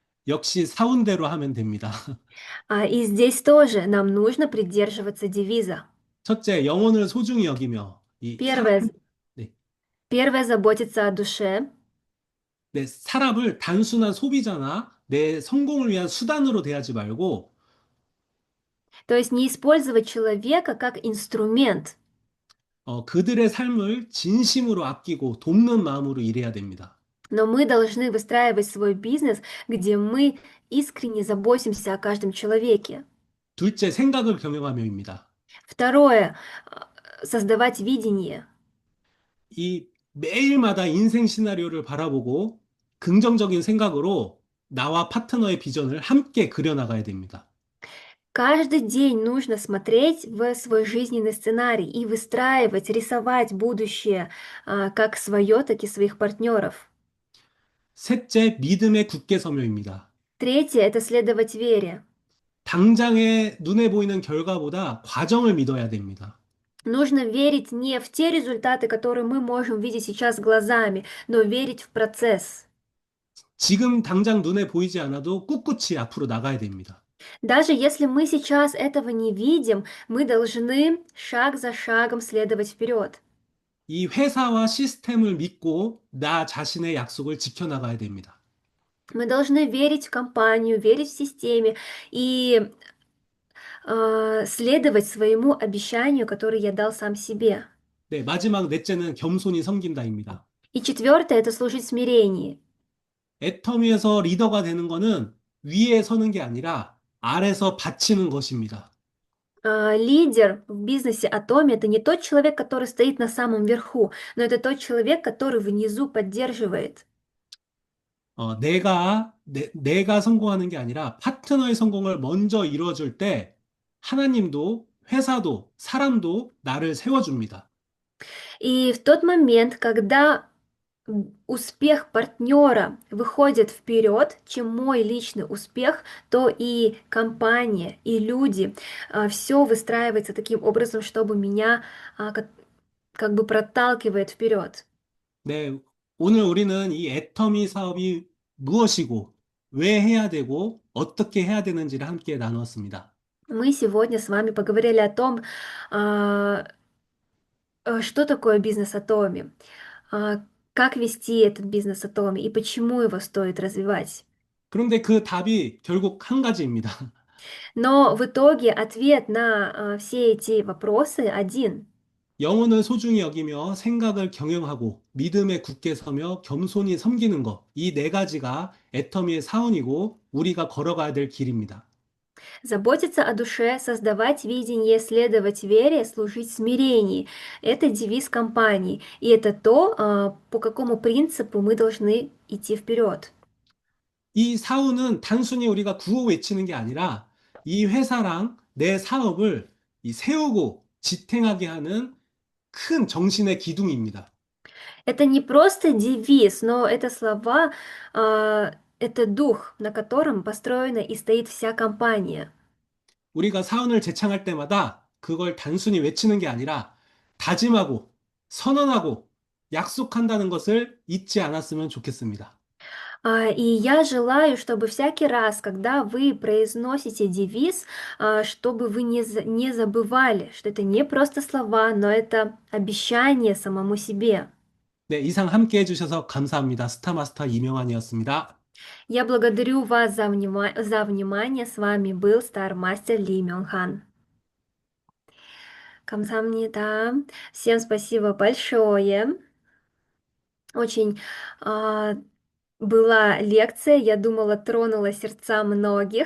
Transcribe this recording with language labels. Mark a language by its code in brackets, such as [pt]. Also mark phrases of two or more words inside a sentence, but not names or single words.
[ko] 역시 사운대로 하면 됩니다. [ru] И здесь тоже нам нужно придерживаться девиза. [ko] 첫째, 영혼을 소중히 여기며 [ru] Первое, [ko] 네, [ru] первое заботиться о душе. [ko] 네, 사람을 단순한 소비자나 내 성공을 위한 수단으로 대하지 말고 [ru] То есть не использовать человека как инструмент, [ko] 그들의 삶을 진심으로 아끼고 돕는 마음으로 일해야 됩니다. [ru] но мы должны выстраивать свой бизнес, где мы искренне заботимся о каждом человеке. [ko] 둘째, 생각을 경영하며입니다. [ru] Второе, создавать видение. [ko] 이 매일마다 인생 시나리오를 바라보고 긍정적인 생각으로 나와 파트너의 비전을 함께 그려나가야 됩니다. [ru] Каждый день нужно смотреть в свой жизненный сценарий и выстраивать, рисовать будущее как свое, так и своих партнеров. [ko] 셋째, 믿음에 굳게 서며입니다. [ru] Третье– это следовать вере. [ko] 당장의 눈에 보이는 결과보다 과정을 믿어야 됩니다. [ru] Нужно верить не в те результаты, которые мы можем видеть сейчас глазами, но верить в процесс. [ko] 지금 당장 눈에 보이지 않아도 꿋꿋이 앞으로 나가야 됩니다. [ru] Даже если мы сейчас этого не видим, мы должны шаг за шагом следовать вперед. [ko] 이 회사와 시스템을 믿고 나 자신의 약속을 지켜나가야 됩니다. [ru] Мы должны верить в компанию, верить в системе и следовать своему обещанию, которое я дал сам себе. [ko] 네, 마지막 넷째는 겸손히 섬긴다입니다. [ru] И четвертое– это служить в смирении. [ko] 애터미에서 리더가 되는 거는 위에 서는 게 아니라 아래서 바치는 것입니다. [ru] Лидер в бизнесе Atomi– это не тот человек, который стоит на самом верху, но это тот человек, который внизу поддерживает. [ko] 내가 성공하는 게 아니라 파트너의 성공을 먼저 이루어줄 때 하나님도 회사도 사람도 나를 세워줍니다. [ru] И в тот момент, когда успех партнера выходит вперед, чем мой личный успех, то и компания, и люди, все выстраивается таким образом, чтобы меня как бы проталкивает вперед. [ko] 네, 오늘 우리는 이 애터미 사업이 무엇이고 왜 해야 되고 어떻게 해야 되는지를 함께 나누었습니다. [ru] Мы сегодня с вами поговорили о том, что такое бизнес Atomi, как вести этот бизнес Atomi и почему его стоит развивать. [ko] 그런데 그 답이 결국 한 가지입니다. [ru] Но в итоге ответ на все эти вопросы один. [ko] 영혼을 소중히 여기며 생각을 경영하고 믿음에 굳게 서며 겸손히 섬기는 것. 이 네 가지가 애터미의 사원이고 우리가 걸어가야 될 길입니다. [ru] Заботиться о душе, создавать видение, следовать вере, служить в смирении. Это девиз компании. И это то, по какому принципу мы должны идти вперед. [ko] 이 사원은 단순히 우리가 구호 외치는 게 아니라 이 회사랑 내 사업을 세우고 지탱하게 하는 큰 정신의 기둥입니다. [ru] Это не просто девиз, но это слова, это дух, на котором построена и стоит вся компания. [ko] 우리가 사원을 제창할 때마다 그걸 단순히 외치는 게 아니라 다짐하고 선언하고 약속한다는 것을 잊지 않았으면 좋겠습니다. [ru] И я желаю, чтобы всякий раз, когда вы произносите девиз, чтобы вы не забывали, что это не просто слова, но это обещание самому себе. [ko] 네, 이상 함께 해주셔서 감사합니다. 스타마스터 이명환이었습니다. [ru] Я благодарю вас за внимание. С вами был Стармастер Ли Мёнхан. 감사합니다. Всем спасибо большое. Очень была лекция, я думала, тронула сердца многих.